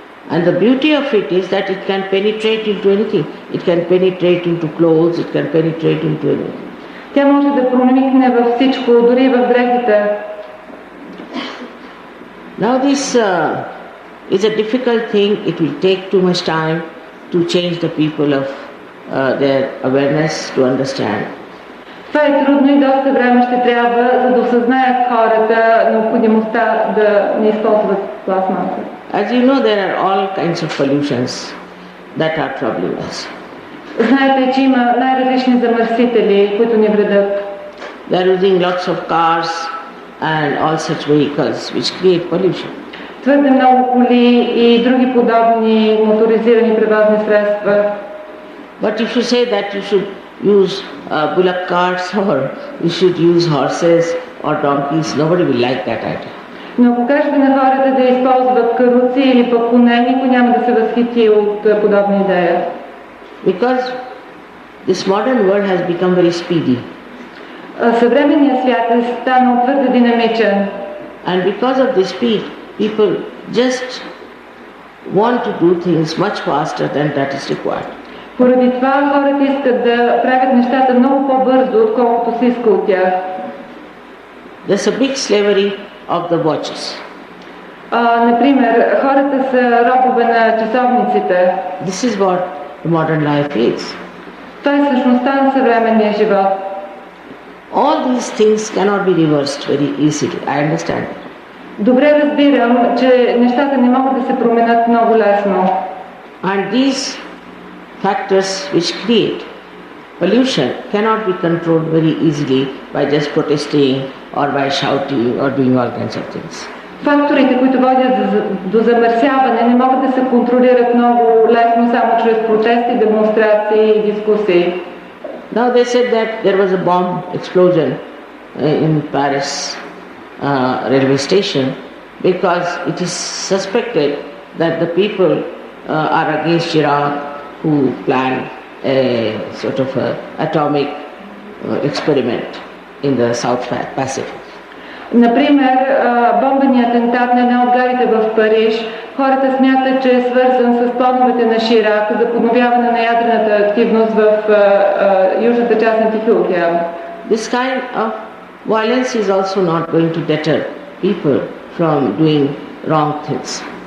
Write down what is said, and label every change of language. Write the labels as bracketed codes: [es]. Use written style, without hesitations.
[en] And the beauty of it is that it can penetrate into anything. It can penetrate into clothes, it can penetrate into anything. [bg] Тя може да проникне във всичко, дори в дрехите. [en] Now this is a difficult thing. It will take too much time to change the people of their awareness to understand. [bg] Това е трудно и доста време ще трябва, за да осъзнаят хората необходимостта да не използват пластмаса. [en] As you know, there are all kinds of pollutions that are troubling us. [bg] Знаете, че има най-различни замърсители, които ни вредят. [en] They are using lots of cars and all such vehicles which create pollution. [bg] Твърде много коли и други подобни моторизирани превозни средства. [en] But if you say that you should use bullock carts or you should use horses or donkeys, nobody will like that idea. [bg] Но ако кажете на хората да използват каруци или пък коне, никой няма да се възхити от подобна идея. [en] Because this modern world has become very speedy. [bg] Съвременният свят е станал твърде динамичен. [en] And because of this speed, people just want to do things much faster than that is required. [bg] Поради това хората искат да правят нещата много по-бързо, отколкото се иска от тях. [en] There's a big slavery of the watches. [bg] Например, хората са робове на часовниците. [en] This is what the modern life is. [bg] Това е същността на съвременния живот. [en] All these things cannot be reversed very easily. I understand. [bg] Добре разбирам, че нещата не могат да се променят много лесно. [en] And these factors which create pollution cannot be controlled very easily by just protesting or by shouting or doing all kinds of things. [bg] Факторите, които водят до замърсяване, не могат да се контролират много лесно само чрез протести, демонстрации и дискусии. [en] Now they said that there was a bomb explosion in Paris railway station because it is suspected that the people are against Iraq who planned a sort of atomic experiment in the South Pacific. [bg] Например, бомбеният атентат на една от гарите в Париж, хората смятат, че е свързан с плановете на Ширак за подновяване на ядрената активност в южната част на Тихия океан. [en] This kind of violence is also not going to deter people from doing wrong things.